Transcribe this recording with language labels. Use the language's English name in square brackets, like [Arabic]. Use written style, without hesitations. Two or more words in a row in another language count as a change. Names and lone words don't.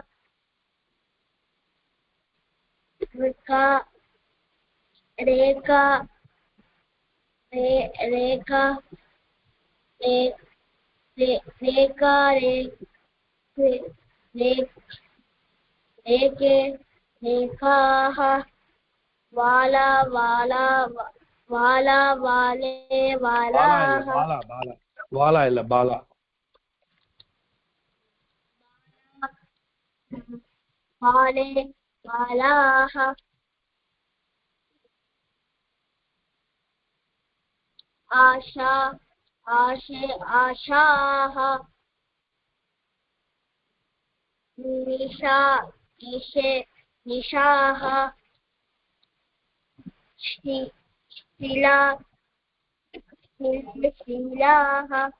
[Sanskrit] रेखा रेखा रेखा रेखा रेखे रेखाः वाला वाला वाला वाले वालाः वाला इल्ल बाला वाले वालाः आशा आशे आशाः निशा निशे निशाः शिला शिलाः